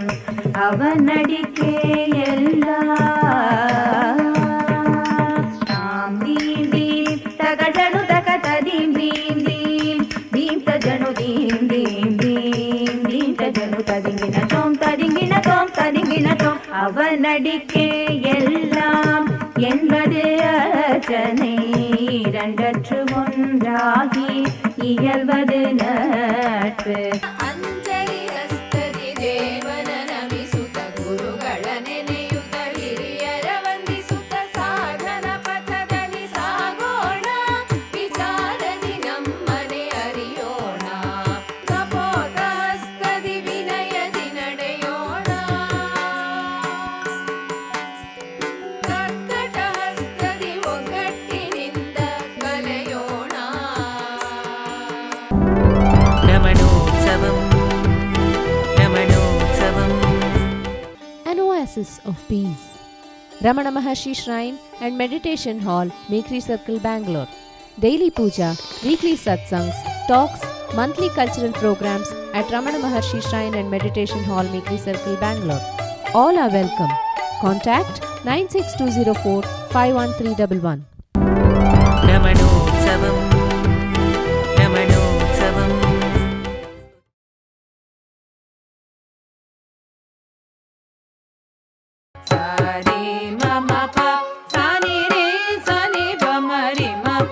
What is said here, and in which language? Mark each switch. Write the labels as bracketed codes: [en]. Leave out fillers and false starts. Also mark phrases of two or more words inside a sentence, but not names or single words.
[ta] அவன் அடிக்கே எல்லாம் தீம் தீம் தகஜனு தகத தீம் தீம் தீம் தீம் தஜனு தீம் தீம் தீம் தீம் தஜனு ததிங்கின தோம் ததிங்கின தோம் ததிங்கின தோம். அவன் அடிக்கே எல்லாம் என்பது அர்ச்சனை. இரண்டற்று ஒன்றாகி இயல்வது நட்பு. [kn] ಅಂಜಲಿ ಹಸ್ತದಿ ದೇವನ ನಮಿಸುತ್ತ ಗುರುಗಳ ನೆನೆಯುತ್ತ ಹಿರಿಯರ ವಂದಿಸುತ್ತ ಸಾಧನ ಪಥದಲ್ಲಿ ಸಾಗೋಣ. ವಿಚಾರದಿ ನಮ್ಮನೆ ಅರಿಯೋಣ. ಕಪೋತ ಹಸ್ತದಿ ವಿನಯದಿ ನಡೆಯೋಣ. ಕರ್ಕಟ ಹಸ್ತದಿ ಒಗ್ಗಟ್ಟಿನಿಂದ ಕಲೆಯೋಣ. ರಮಣೋತ್ಸವಂ ರಮಣೋತ್ಸವಂ. [en] An oasis of peace. Ramana Maharshi Shrine and Meditation Hall, Mekri Circle, Bangalore. Daily puja, weekly satsangs, talks, monthly cultural programs at Ramana Maharshi Shrine and Meditation Hall, Mekri Circle, Bangalore. All are welcome. Contact 96204 51311. [kn] ರಮಣೋತ್ಸವಂ ರಮಣೋತ್ಸವಂ. ಸಾರಿ ಮಮ ಪ ಸಾನಿ ರೇ ಸಾನಿ ಪ ಮರಿ ಮ ಪ